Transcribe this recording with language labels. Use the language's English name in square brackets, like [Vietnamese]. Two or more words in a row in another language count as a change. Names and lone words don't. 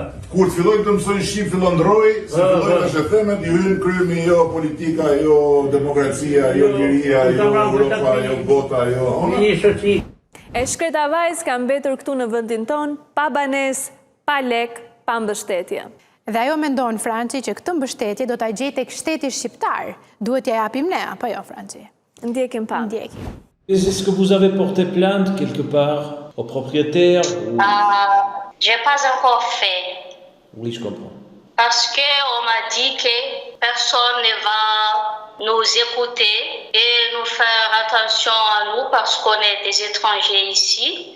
[Albanian] Kur të fillojnë të mësojnë shqip fillon ndroi, se fillojnë tash e theme, I hyn krymi jo politika, jo demokracia, jo liria, jo Europa, jo bota, jo. Një shoqi. E shkreta vajzë ka mbetur këtu në vendin ton, pa banesë, pa lek, pa mbështetje. Dhe ajo mendon, Franci, që këtë mbështetje do ta gjejë tek shteti shqiptar. Duhet t'ja japim ne, apo jo, Franci? Ndjekim pa. Ndjekim. [French] Est-ce que vous avez porté plainte quelque part au propriétaire ou... J'ai pas encore fait. Oui, je comprends. Parce qu'on m'a dit que personne ne va nous écouter et nous faire attention à nous parce qu'on est des étrangers ici.